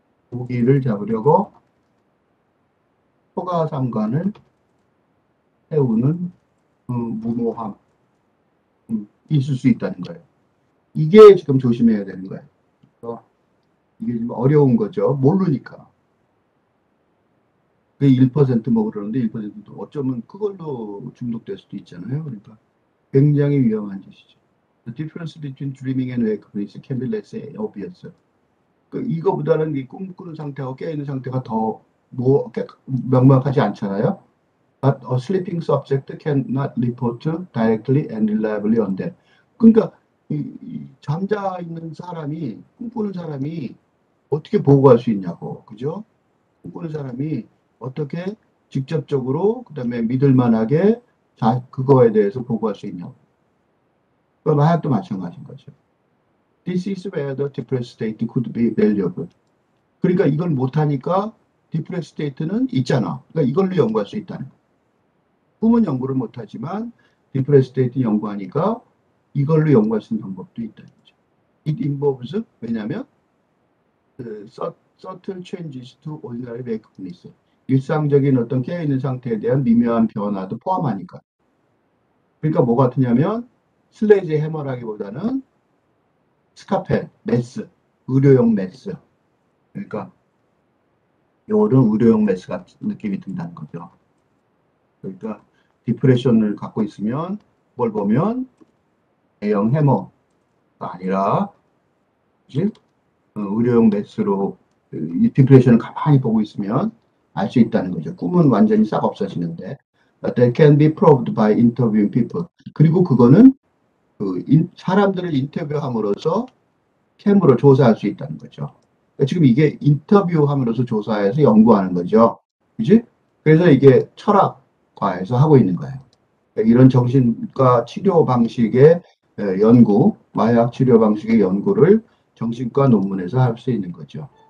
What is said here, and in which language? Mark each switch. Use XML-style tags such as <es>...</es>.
<ko>모기를 잡으려고 초가상관을 태우는 무모함 있을 수 있다는 거예요. 이게 지금 조심해야 되는 거예요. 이게 좀 어려운 거죠. 모르니까. 그 1%뭐 그러는데 1%도 어쩌면 그걸로 중독될 수도 있잖아요. 그러니까 굉장히 위험한 짓이죠.</ko> <en>The difference between dreaming and wakefulness can be less obvious.</en> <ko>이거보다는 이 꿈꾸는 상태하고 깨어있는 상태가 더 명확하지 않잖아요.</ko> <en>But a sleeping subject cannot report directly and reliably on that.</en> <ko>그러니까 잠자 있는 사람이 꿈꾸는 사람이 어떻게 보고할 수 있냐고, 그죠? 꿈꾸는 사람이 어떻게 직접적으로 그다음에 믿을 만하게 그거에 대해서 보고할 수 있냐고. 마약도 마찬가지인 거죠.</ko> <en>This is where the depressed state could be valuable.</en> <ko>그러니까 이걸 못하니까 depressed state는 있잖아. 그러니까 이걸로 연구할 수 있다는 거야. 꿈은 연구를 못하지만 depressed state 연구하니까 이걸로 연구할 수 있는 방법도 있다는 거죠.</ko> <en>It involves,</en> <ko>왜냐하면</ko> <en>subtle changes to ordinary wakefulness.</en> <ko>일상적인 어떤 깨어있는 상태에 대한 미묘한 변화도 포함하니까. 그러니까 뭐 같으냐면 슬래지 해머라기보다는 스카펠, 메스, 의료용 메스. 그러니까 이런 의료용 메스 같은 느낌이 든다는 거죠. 그러니까 디프레션을 갖고 있으면 뭘 보면 대형 해머가 아니라 그치? 의료용 메스로 이 디프레션을 가만히 보고 있으면 알 수 있다는 거죠. 꿈은 완전히 싹 없어지는데</ko> <en>that can be proved by interviewing people.</en> <ko>그리고 그거는 사람들을 인터뷰함으로써 캠으로 조사할 수 있다는 거죠. 그러니까 지금 이게 인터뷰함으로써 조사해서 연구하는 거죠. 그지? 그래서 이게 철학과에서 하고 있는 거예요. 그러니까 이런 정신과 치료 방식의 연구, 마약 치료 방식의 연구를 정신과 논문에서 할 수 있는 거죠.</ko>